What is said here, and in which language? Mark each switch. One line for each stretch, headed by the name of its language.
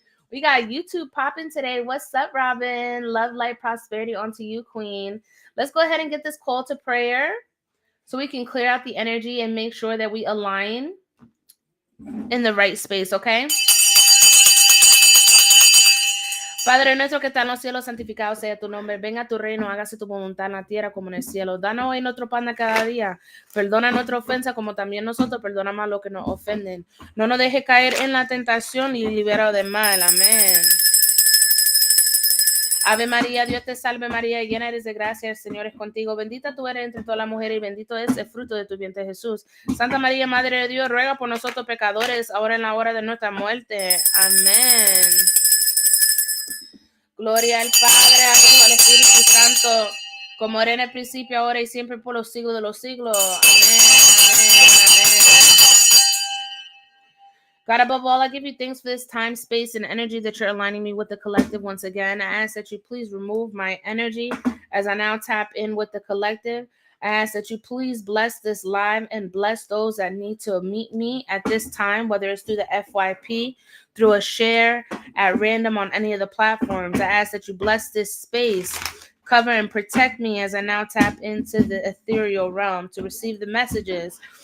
English: We got YouTube popping today. What's up, Robin? Love, light, prosperity onto you, Queen. Let's go ahead and get this call to prayer so we can clear out the energy and make sure that we align in the right space, okay?
Spanish: Padre nuestro que está en los cielos, santificado sea tu nombre. Venga a tu reino, hágase tu voluntad en la tierra como en el cielo. Danos hoy nuestro pan de cada día. Perdona nuestra ofensa como también nosotros perdonamos a los que nos ofenden. No nos deje caer en la tentación y libera del mal. Amén. Ave María, Dios te salve María, llena eres de gracia, el Señor es contigo. Bendita tú eres entre todas las mujeres y bendito es el fruto de tu vientre Jesús. Santa María, Madre de Dios, ruega por nosotros pecadores, ahora en la hora de nuestra muerte. Amén. Gloria al Padre, al Hijo, al Espíritu Santo, como era en el principio, ahora y siempre por los siglos de los siglos. Amén, amén, amén.
English: God, above all, I give you thanks for this time, space, and energy that you're aligning me with the collective once again. I ask that you please remove my energy as I now tap in with the collective. I ask that you please bless this live and bless those that need to meet me at this time, whether it's through the FYP, through a share at random on any of the platforms. I ask that you bless this space, cover and protect me as I now tap into the ethereal realm to receive the messages.